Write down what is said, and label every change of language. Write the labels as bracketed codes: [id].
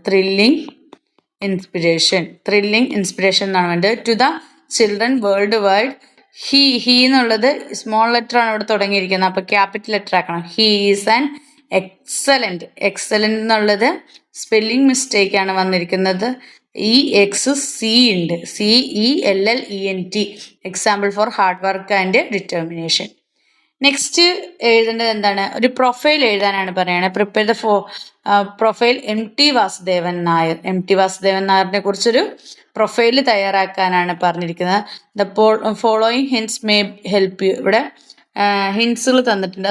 [ml] Thrilling inspiration എന്നാണ് വേണ്ടത്. [en] To the children world wide. [ml] He എന്നുള്ളത് സ്മോൾ ലെറ്റർ ആണ് ഇവിടെ തുടങ്ങിയിരിക്കുന്നത്, അപ്പോൾ ക്യാപിറ്റൽ ലെറ്റർ ആക്കണം. [en] he is an excellent [ml] എന്നുള്ളത് സ്പെല്ലിംഗ് മിസ്റ്റേക്ക് ആണ് വന്നിരിക്കുന്നത്. EXC ഉണ്ട്, CELLENT. [en] Example for hard work and determination. [ml] Next എഴുതേണ്ടത് എന്താണ്? ഒരു പ്രൊഫൈൽ എഴുതാനാണ് പറയുന്നത്. [en] prepare the profile [ml] MT Vasudevan Nair. MT Vasudevan നായറിനെ കുറിച്ചൊരു പ്രൊഫൈൽ തയ്യാറാക്കാനാണ് പറഞ്ഞിരിക്കുന്നത്. [en] The following hints may help you. [ml] ഇവിടെ ഹിൻസുകൾ തന്നിട്ടുണ്ട്.